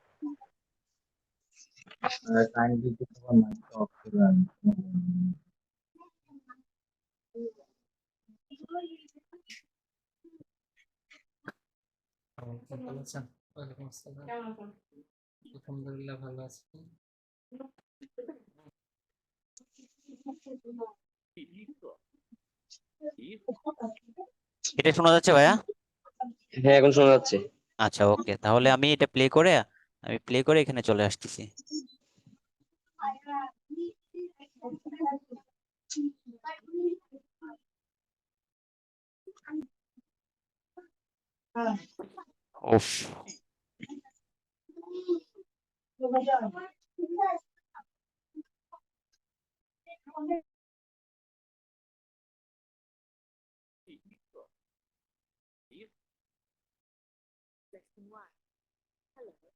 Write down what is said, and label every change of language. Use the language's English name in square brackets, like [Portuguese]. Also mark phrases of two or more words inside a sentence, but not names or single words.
[Bangla] কাইন্ডলি কিছু [English] mic off [Bangla] করেন। ভালো আছেন? [Arabic] وعليكم السلام. [Bangla] আলহামদুলিল্লাহ ভালো আছি। [Chinese] 第一课，你好。 [Bangla] এটা শোনা যাচ্ছে ভাইয়া? হ্যাঁ এখন শোনা যাচ্ছে। আচ্ছা ওকে, তাহলে আমি এটা প্লে করে এখানে চলে আসতেছি। উফ, [Chinese] 第一课，你好。 [English] Lesson 1. Hello.